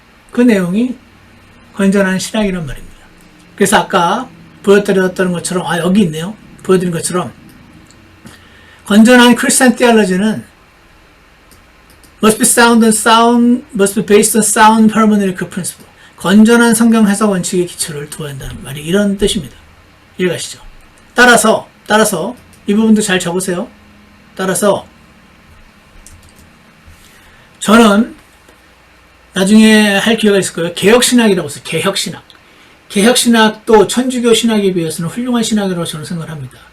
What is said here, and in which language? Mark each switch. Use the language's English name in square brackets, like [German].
[Korean] 그 내용이 건전한 신학이란 말입니다. 그래서 아까 보여드렸던 것처럼, 여기 있네요. 보여드린 것처럼, 건전한 크리스찬 [English] theology는 must be based on sound hermeneutical principle. [Korean] 건전한 성경 해석 원칙의 기초를 두어야 한다는 말이 이런 뜻입니다. 이해가시죠? 따라서 이 부분도 잘 적으세요. 따라서 저는 나중에 할 기회가 있을 거예요. 개혁신학이라고 써요. 개혁신학도 천주교 신학에 비해서는 훌륭한 신학이라고 저는 생각을 합니다.